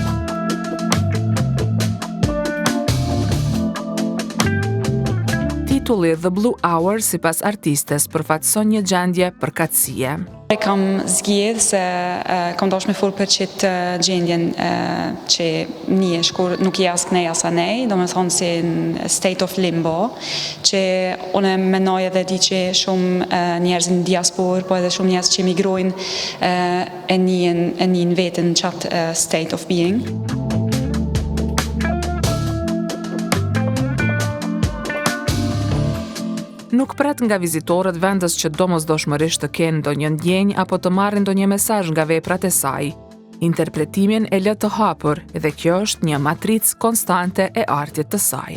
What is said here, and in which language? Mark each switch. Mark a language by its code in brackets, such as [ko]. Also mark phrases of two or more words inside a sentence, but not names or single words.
[sq] Titulli The Blue Hour sipas artistes përfaqëson një gjendje përkatësie. Kam zgjedh se kam dash me fol për qëtë gjendjen që njesh, kur nuk je as knej as anej, do me thonë si në [en] state of limbo, [sq] që une menoj edhe di që shumë njerëz në diaspor, po edhe shumë njerëz që emigrojnë e njën vetën në qatë [en] state of being. [sq] Nuk pret nga vizitorët vendës që domosdoshmërisht të kenë ndonjë ndjenjë apo të marrin ndonjë mesazh nga veprat e saj. Interpretimin e lë të hapur dhe kjo është një matricë konstante e artit të saj.